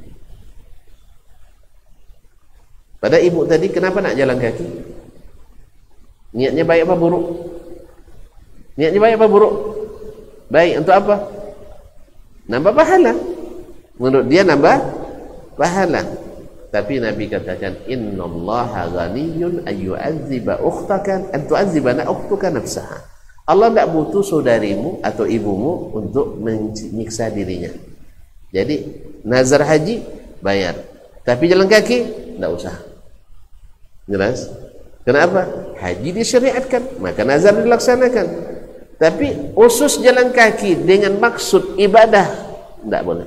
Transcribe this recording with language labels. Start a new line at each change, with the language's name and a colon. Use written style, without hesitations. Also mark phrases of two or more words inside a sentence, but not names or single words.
Indonesian: Pada ibu tadi kenapa nak jalan kaki? Niatnya baik apa buruk? Niatnya baik apa buruk? Baik, untuk apa? Nambah pahala. Menurut dia nambah pahala. Tapi Nabi katakan,
Arabic: إن الله غني أن يعذب أختك أن تعذب أختك نفسها.
Indonesian: Allah tidak butuh saudarimu atau ibumu untuk menyiksa dirinya. Jadi nazar haji bayar, tapi jalan kaki tidak usah. Jelas? Kenapa? Haji disyariatkan, maka nazar dilaksanakan. Tapi usus jalan kaki dengan maksud ibadah tidak boleh.